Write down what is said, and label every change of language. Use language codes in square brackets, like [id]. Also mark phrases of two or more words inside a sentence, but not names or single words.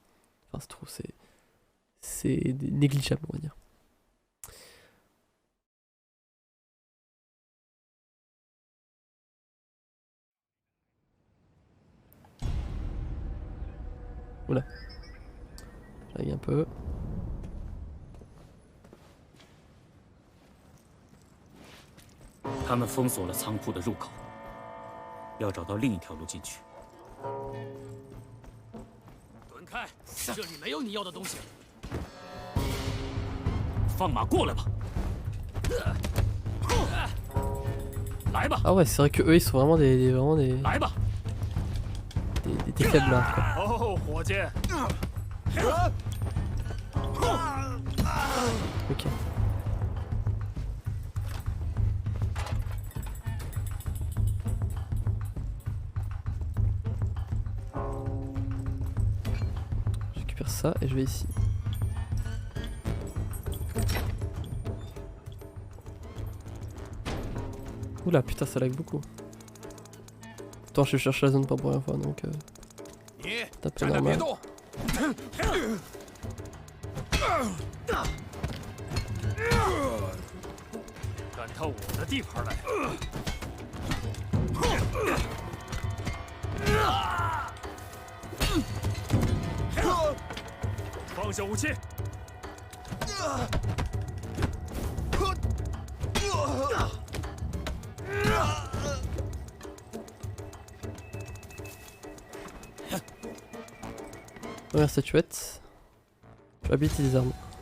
[fr] Enfin c'est trop, c'est négligeable on va dire. Oula. J'arrive un peu. [zh] 他们封锁了仓库的入口，要找到另一条路进去。滚开！这里没有你要的东西。放马过来吧！来吧！ [fr] Ah ouais, c'est vrai que eux ils sont vraiment des [zh] 来吧！ [fr] des faiblards quoi. [zh] 哦，伙计， [fr] Ok. Je récupère ça et je vais ici. Oula putain ça lag beaucoup. Attends je cherche la zone pas pour la première fois donc c'est un peu normal. [zh] 敢到我的地盘来！放下武器！ [fr] Première statuette. Je vais habiliter des armes.